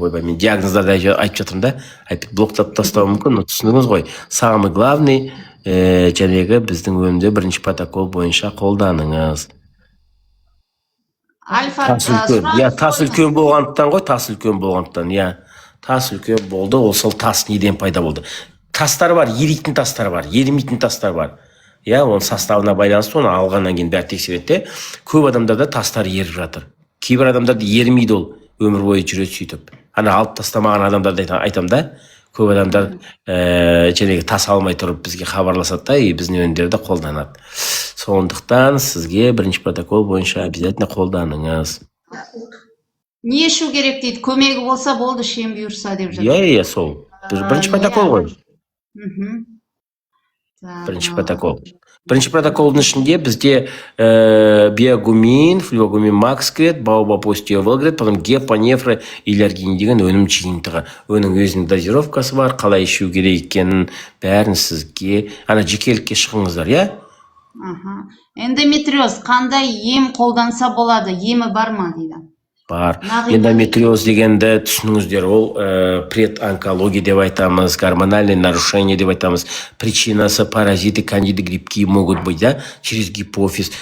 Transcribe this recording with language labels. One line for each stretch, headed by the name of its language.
Kazakh: Ойбай, мен диагноздарды айтып жатырмын да, блоктап тастау мүмкін, түсініңіз ғой. Самый главный жәнегі біздің өнімде бірінші протокол бойынша қолданыңыз. Тас үлкен болғандықтан ғой, тас үлкен болғандықтан, тас үлкен болды, ол сол тас неден пайда болды. Тастар бар, еритін тастар бар, ерімейтін тастар бар. Оның составына байланысты, оны алғаннан кейін бәрі тексереді. Көп адамдарда тастар еріп жатыр. Кейбір адамдарды ермейді, ол өмір бойы жүреді сөйтіп. Алып тастамаған адамдарды айтам да, көп адамдар жәнегі тас алмай тұрып бізге хабарласады да, біздің өнімдерді қолданады. Сондықтан сізге бірінші протокол бойынша обязательно қолданыңыз. Не ішу керек дейді, көмегі болса болды, шем бұйырса деп жатыр. Сол. Бірінші протокол ғой. Бірінші протокол. Бірінші протоколдың ішінде бізде биогумин, фульвагумин макс кіреді, баобаб остеовел кіреді, потом гепа, нефра, иляргин деген өнім жиынтығы. Оның өзінің дозировкасы бар, қалай ішу керек екенін бәрін сізге, жекелікке шығыңыздар, Эндометриоз қандай ем қолданса болады, емі бар ма дейді? бар. Нағима Эндометриоз дегенді түсініңіздер, ол предонкология деп айтамыз,
Russian: гормональное нарушение
Kazakh: деп айтамыз.
Russian: Причинасы паразиты, кандиды, грибки могут быть, да, через гипофиз.